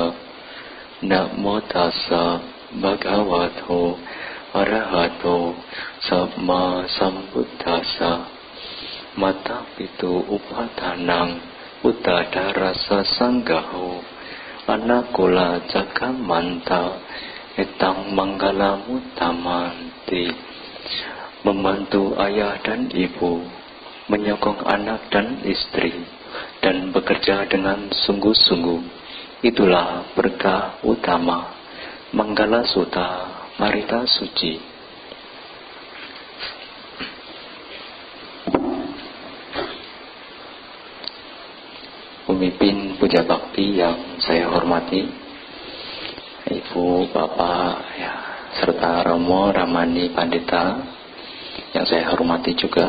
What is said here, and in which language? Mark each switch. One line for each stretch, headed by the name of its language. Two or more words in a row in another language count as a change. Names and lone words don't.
Pali: Namo tassa bhagavato arahato samma sambuddhassa. Mata pitu upadanang uttadarasa sanggaho anakula jagamanta etang manggala mutamanti.
Indonesian: Membantu ayah dan ibu, menyokong anak dan istri, dan bekerja dengan sungguh-sungguh, itulah berkah utama. Manggala Sutta Marita Suci. Pemimpin puja bakti yang saya hormati, Ibu, Bapak, ya, serta Romo, Ramani, Pandita yang saya hormati juga.